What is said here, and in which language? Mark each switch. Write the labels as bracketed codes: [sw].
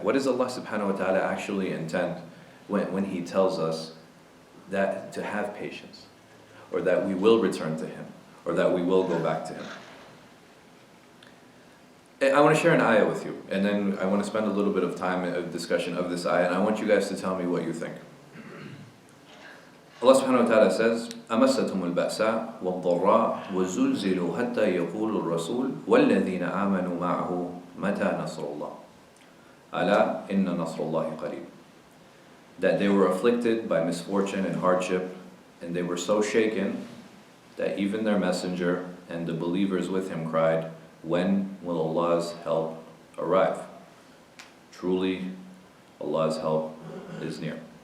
[en] What does Allah subhanahu wa ta'ala actually intend when He tells us that to have patience, or that we will return to Him, or that we will go back to Him? I want to share an ayah with you, and then I want to spend a little bit of time of discussion of this ayah, and I want you guys to tell me what you think. Allah subhanahu wa ta'ala says, [ar] أَمَسَّتْهُمُ الْبَأْسَاءُ وَالضَّرَّاءُ وَزُلْزِلُوا حَتَّى يَقُولُ الرَّسُولُ وَالَّذِينَ آمَنُوا مَعَهُ مَتَى نَصْرُ اللَّهِ أَلَا إِنَّ نَصْرَ اللَّهِ قَرِيبٌ. [en] That they were afflicted by misfortune and hardship, and they were so shaken that even their messenger and the believers with him cried, when will Allah's help arrive? Truly, Allah's help is near.